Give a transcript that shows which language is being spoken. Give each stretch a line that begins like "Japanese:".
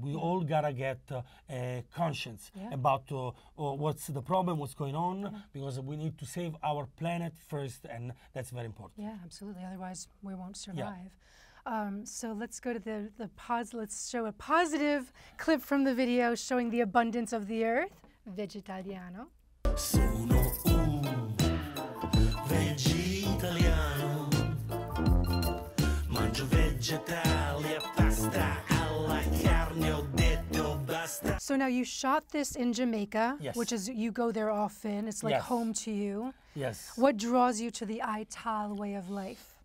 English: We all got to get a conscience about what's the problem, what's going on, because we need to save our planet first, and that's very important. Yeah, absolutely. Otherwise, we won't survive. So let's go to the pause. Let's show a positive clip from the video showing the abundance of the earth.
Italian: Vegitaliano. Sono un vegitaliano, mangio vegetali e pasta alla carne, ho detto basta.
English: So now you shot this in Jamaica, Yes. which is, you go there often, it's like Yes. home to you. Yes. What draws you to the Ital way of life?